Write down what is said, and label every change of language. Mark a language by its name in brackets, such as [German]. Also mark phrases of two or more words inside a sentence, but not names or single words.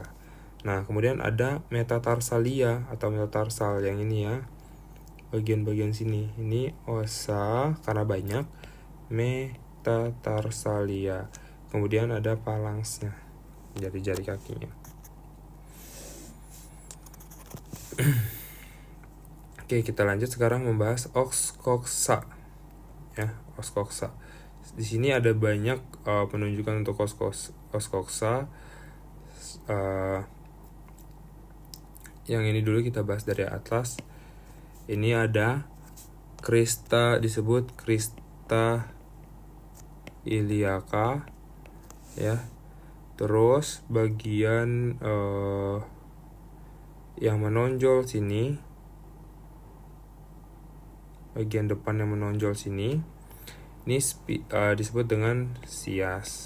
[Indonesian] Nah, kemudian ada metatarsalia atau metatarsal yang ini ya, bagian-bagian sini. Ini ossa karena banyak, metatarsalia. Kemudian ada phalanxnya, jari-jari kakinya. Oke, kita lanjut sekarang membahas [Latin] os coxa [Indonesian] ya, [Latin] os coxa. [Indonesian] Di sini ada banyak penunjukan untuk [Latin] os coxa. [Indonesian] Yang ini dulu kita bahas dari atlas. Ini ada crista, disebut [Latin] crista iliaca [Indonesian] ya. Terus bagian yang menonjol sini, bagian depan yang menonjol sini, ini disebut dengan sias.